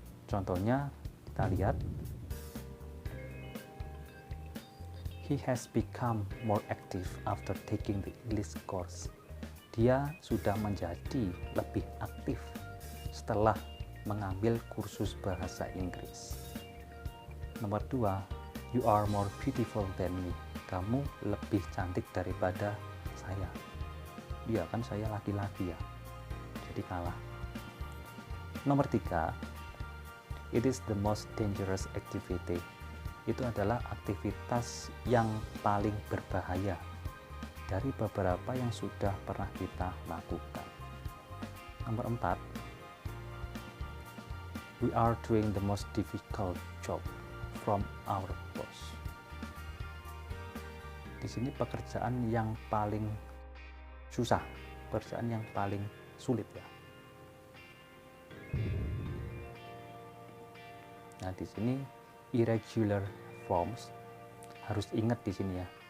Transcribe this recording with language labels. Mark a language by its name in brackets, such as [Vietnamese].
[Indonesian] Contohnya kita lihat, [English] he has become more active after taking the English course. [Indonesian] Dia sudah menjadi lebih aktif setelah mengambil kursus bahasa Inggris. Nomor 2, [English] you are more beautiful than me. [Indonesian] Kamu lebih cantik daripada saya. Iya kan, saya laki-laki ya, jadi kalah. Nomor 3, [English] it is the most dangerous activity. [Indonesian] Itu adalah aktivitas yang paling berbahaya dari beberapa yang sudah pernah kita lakukan. Nomor 4, [English] we are doing the most difficult job from our boss. [Indonesian] Di sini pekerjaan yang paling susah, pekerjaan yang paling sulit ya. Nah, di sini irregular forms harus ingat di sini ya.